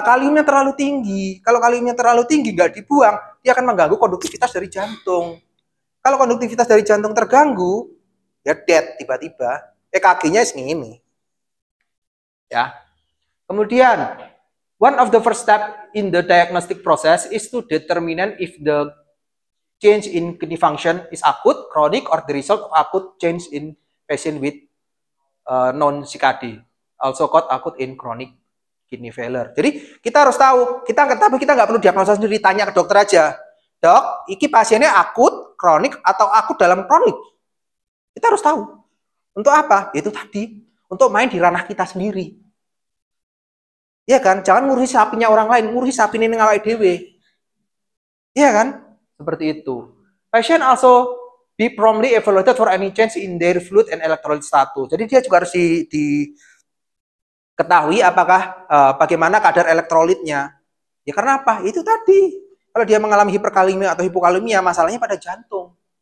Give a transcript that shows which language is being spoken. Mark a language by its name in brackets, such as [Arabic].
[Indonesian] Kaliumnya terlalu tinggi. Kalau kaliumnya terlalu tinggi nggak dibuang, dia akan mengganggu konduktivitas dari jantung. Kalau konduktivitas dari jantung terganggu, ya dead tiba-tiba. EKG-nya segini. Ya. [English] Kemudian, one of the first step in the diagnostic process is to determine if the change in kidney function is acute, chronic, or the result of acute change in patient with non-CKD, also called acute in chronic kidney failure. [Indonesian] Jadi kita harus tahu, kita nggak perlu diagnosa sendiri, tanya ke dokter aja. Dok, iki pasiennya akut, kronik, atau akut dalam kronik. Kita harus tahu. Untuk apa? Itu tadi, untuk main di ranah kita sendiri. Iya kan? Jangan ngurusi sapinya orang lain, ngurusi sapi ini ngawai dewe. Iya kan? Seperti itu. [English] Patient also be promptly evaluated for any change in their fluid and electrolyte status. [Indonesian] Jadi dia juga harus diketahui apakah bagaimana kadar elektrolitnya. Ya karena apa? Itu tadi. Kalau dia mengalami hiperkalemia atau hipokalemia, masalahnya pada jantung.